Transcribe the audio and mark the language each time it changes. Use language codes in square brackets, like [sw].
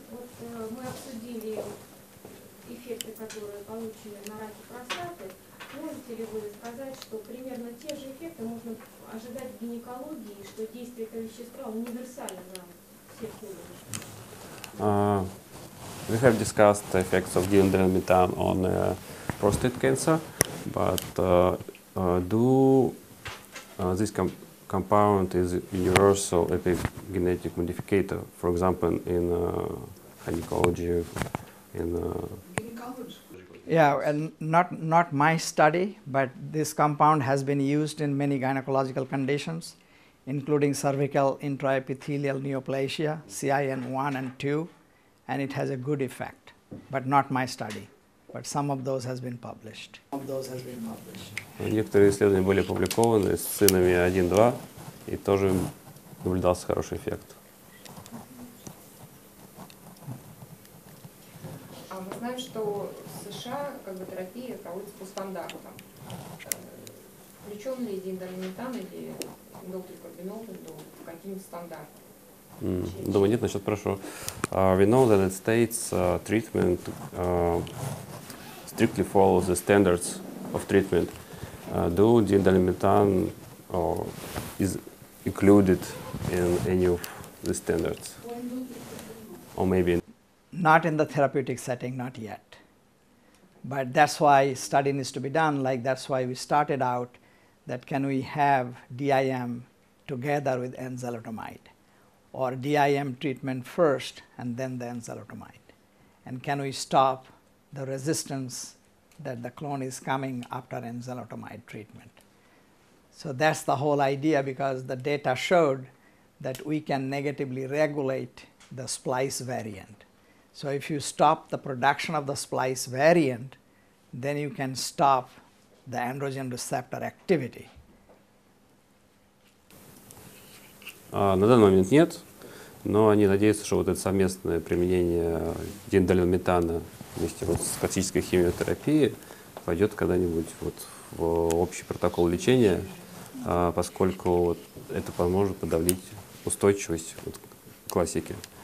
[ru] Вот мы обсудили эффекты, которые получены на раке простаты. Можете ли вы сказать, что примерно те же эффекты можно ожидать в гинекологии, что действие этого вещества универсально на всех уровнях? [en] We have discussed the effects of diindolylmetan on prostate cancer, but do this compound is universal epigenetic modificator, for example, in gynecology, in Yeah, and not my study, but this compound has been used in many gynecological conditions, including cervical intraepithelial neoplasia, CIN1 and 2, and it has a good effect, but not my study. But some of those has been published. [ru] Некоторые исследования были опубликованы с цинами 1-2, и тоже наблюдался хороший эффект. Мы знаем, что в США терапия проводится по стандартам. Включен ли дииндолylmetan или индолтрикарбинол в какие-нибудь стандарты? Думаю, нет, насчет прошу. [en] We know that the states treatment strictly follows the standards of treatment. Do diindolylmetan is included in any of the standards? Or maybe Not in the therapeutic setting, not yet. But that's why study needs to be done. Like that's why we started out that can we have DIM together with enzalutamide, or DIM treatment first and then the enzalutamide, and can we stop the resistance that the clone is coming after enzalutamide treatment. So that's the whole idea, because the data showed that we can negatively regulate the splice variant. So if you stop the production of the splice variant, then you can stop the androgen receptor activity. [ru] на данный момент нет, но они надеются, что вот это совместное применение дииндолylметана вместе вот с классической химиотерапией пойдет когда-нибудь вот в общий протокол лечения, поскольку вот это поможет подавить устойчивость вот к классике.